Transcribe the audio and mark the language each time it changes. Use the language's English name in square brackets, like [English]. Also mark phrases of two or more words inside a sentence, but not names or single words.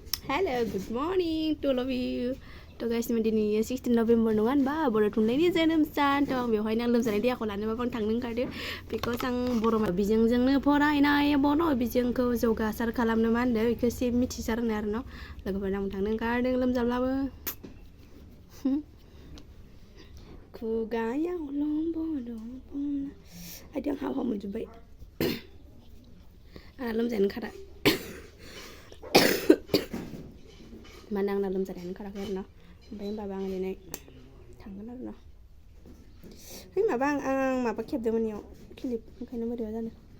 [English] Hello, good morning to all of you. To guys, [Bodo] दिनै 16 November नङा होनबा बर' थुनलाइनि जोनोम सान थ' आं बेवहायनो आं लोमजानाय देहाखौ लानो बां थांनो ओंखारदो बिकज आं बर' बिजोंजोंनो फरायनाय बर' बिजोंखौ जौगासार खालामनो मा होनदों बेखौ एसे मिथिसारनो आरो न' लोगोफोरजों आं थांनो ओंखारदों लोमजाब्लाबो खुगायाव लम्ब आइथिं हाव मोनजोब्बाय आंना लोमजानो ओंखारा मानो आंना लोमजानायानो ओंखाराखै आरो न' ओमफ्राय होनबाबो आं दिनै थांगोन आरो न' है माबा आं माबा खेबदोंमोन इयाव क्लिप ओंखायनो बोरैबा जादों